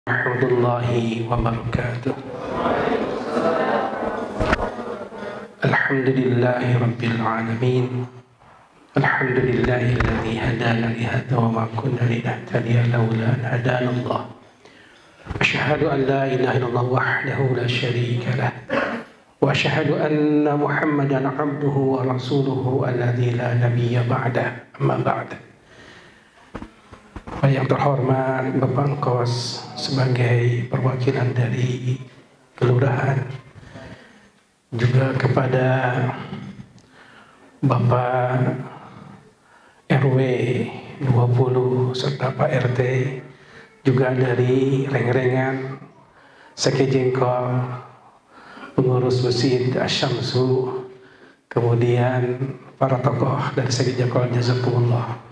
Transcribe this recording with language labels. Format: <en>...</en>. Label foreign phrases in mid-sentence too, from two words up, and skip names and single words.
<ar>ورحمة الله وبركاته الحمد لله رب العالمين. الحمد لله الذي هدانا لهذا وما كنا لنهتدي لولا أن هدانا الله. أشهد أن لا إله إلا الله وحده لا شريك له. وأشهد أن محمدا عبده ورسوله الذي لا نبي بعده. أما بعد.</ar> <id>Yang terhormat Bapak Kos sebagai perwakilan dari kelurahan, juga kepada Bapak RW 20 serta Pak RT, juga dari Rengrengan, Sekejengkol, pengurus Masjid Asy-Syamsu, kemudian para tokoh dari Sekejengkol, jazakumullah.</id>